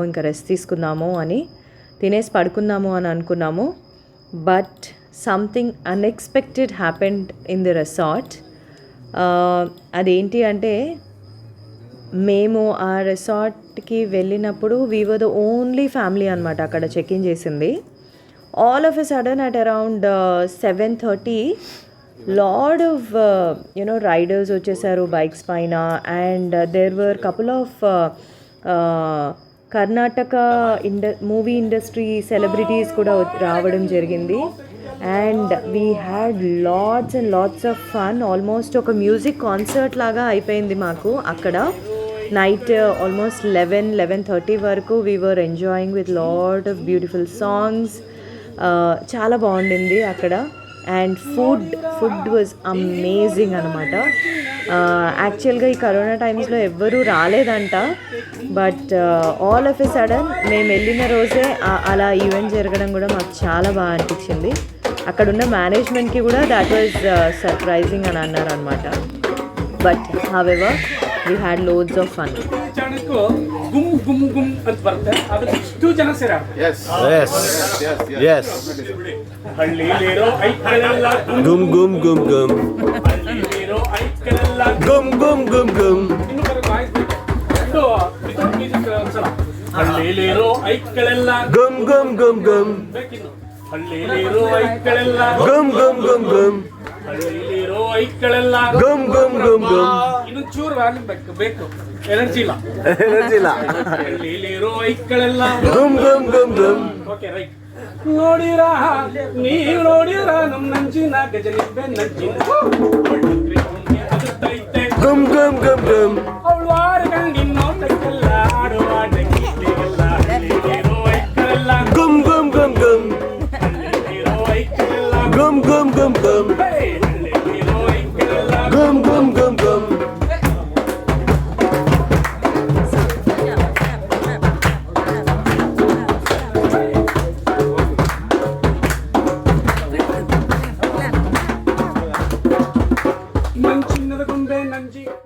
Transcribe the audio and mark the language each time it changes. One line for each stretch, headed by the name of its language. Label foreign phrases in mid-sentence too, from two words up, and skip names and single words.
Telugu: ఇంకా రెస్ట్ తీసుకుందాము అని, తినేసి పడుకుందాము అని అనుకున్నాము.
English: But something unexpected happened in the resort.
Telugu: అదేంటి అంటే, మేము ఆ రిసార్ట్కి వెళ్ళినప్పుడు
English: we were the only family
Telugu: అనమాట అక్కడ
English: check in
Telugu: చేసింది.
English: All of a sudden at around 7:30 lot of riders
Telugu: వచ్చేసారు బైక్స్ పైన.
English: అండ్ there were couple of కర్ణాటక movie industry celebrities
Telugu: కూడా రావడం జరిగింది.
English: And we had lots and lots of fun.
Telugu: ఆల్మోస్ట్ ఒక
English: music concert
Telugu: లాగా అయిపోయింది మాకు అక్కడ.
English: night almost 11:30 వరకు we were enjoying with lot of beautiful songs.
Telugu: చాలా బాగుండింది అక్కడ.
English: and food was amazing
Telugu: అనమాట. యాక్చువల్గా ఈ కరోనా టైమ్స్లో ఎవ్వరూ రాలేదంట.
English: but all of a sudden
Telugu: మేము వెళ్ళిన రోజే అలా ఈవెంట్ జరగడం కూడా మాకు చాలా బాగా అనిపించింది. అక్కడున్న మేనేజ్మెంట్కి కూడా
English: that was surprising
Telugu: అని అన్నారు అనమాట.
English: but however we had loads of fun. ಗುಮ್ ಗುಮ್ ಗುಮ್
Kannada: ಅಂತ ಬರುತ್ತೆ, ಅದಕ್ಕೆ ಇಷ್ಟು ಜನ ಸೇರ.
English: Yes.
Kannada: ಹಳ್ಳಿಲಿರೋ ಐಕ್ಳೆಲ್ಲ Gum gum gum gum. ಹಳ್ಳಿಲಿರೋ ಐಕ್ಳೆಲ್ಲ Gum gum gum gum. ಇನ್ನು
English: without music
Kannada: ಒಂದ್ಸಲ. ಹಳ್ಳಿಲಿರೋ ಐಕ್ಳೆಲ್ಲ Gum gum gum gum. ಬೇಕಿನ್ನು. ಹಳ್ಳಿಲಿರೋ ಐಕ್ಳೆಲ್ಲ Gum gum gum gum. ಹಳ್ಳಿಲಿರೋ ಐಕ್ಳೆಲ್ಲ Gum gum gum gum. ಇನ್ನು ಚೂರು ವ್ಯಾಲ್ಯೂ ಬೇಕು, ಎನರ್ಜಿ ಇಲ್ಲ. ಹಳ್ಳಿಲಿರೋ ಐಕ್ಳೆಲ್ಲ Gum gum gum gum.
English: okay right.
Kannada: ನೋಡಿರಾ ನೀವು ನೋಡಿರಾ ನಮ್ಮ ನಂಜಿನ ಗಜನಿಬ್ಬೆ ನಂಜಿನ ಅದುತ್ತೈತೆ. Gum gum gum gum. ಅವಳು ಆರುಗಂಡಿನ ನೋಟಕ್ಕೆಲ್ಲ ಆಡುವ ಗೀತೆಗೆಲ್ಲ ಹಳ್ಳಿಲಿರೋ ಐಕ್ಳೆಲ್ಲ Gum gum gum gum. ಹಳ್ಳಿಲಿರೋ ಐಕ್ಳೆಲ್ಲ Gum gum gum gum. ಹಳ್ಳಿಲಿರೋ ಐಕ್ಳೆಲ್ಲ Gum gum gum gum. ಮಂಚಿನದ ಗೊಂಬೆ ನಂಜಿ.